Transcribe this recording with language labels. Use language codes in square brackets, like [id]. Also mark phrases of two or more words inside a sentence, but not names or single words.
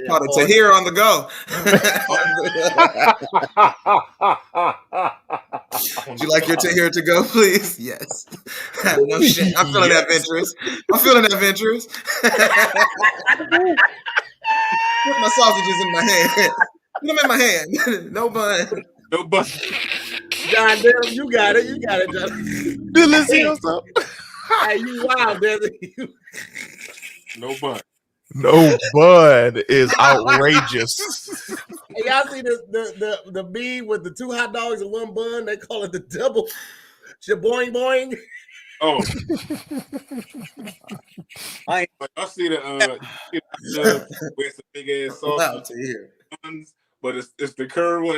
[en] To hear on the go. Would you like your Tahir to go, please? Yes. No shit. I'm feeling that Venturous. I'm feeling that Venturous. Put my sausages in my hand. Put them in my hand. No bun. No bun. Goddamn, you got it. You got it, John. Listen, what's up? Hey, you wild, Desi. No bun. No bun is outrageous. Hey, y'all see the meme with the 2 hot dogs and 1 bun? They call it the double shaboing boing. Oh, I see the with some big ass sauce buns, but it's the curve one.